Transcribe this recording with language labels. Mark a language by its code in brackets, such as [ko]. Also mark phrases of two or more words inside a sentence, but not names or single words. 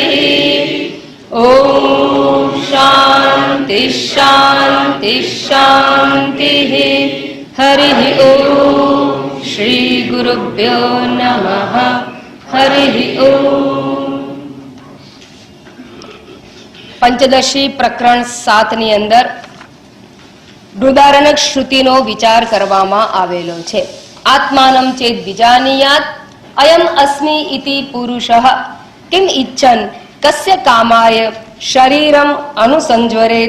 [sa] ओम शांति शांति शांति। हरि ओम। श्री गुरुभ्यो नमः। हरि ओम। [gu] पंचदशी प्रकरण 7 ની અંદર બૃહદારણ્યક શ્રુતિનો વિચાર કરવામાં આવેલો છે। [sa] આત્માનં ચેત વિજાનીયાત અયમ અસ્મિ ઇતિ પુરુષઃ કિમ ઇચ્છન કસ્ય કામાય શરીરમ અનુસંજ્વરેત।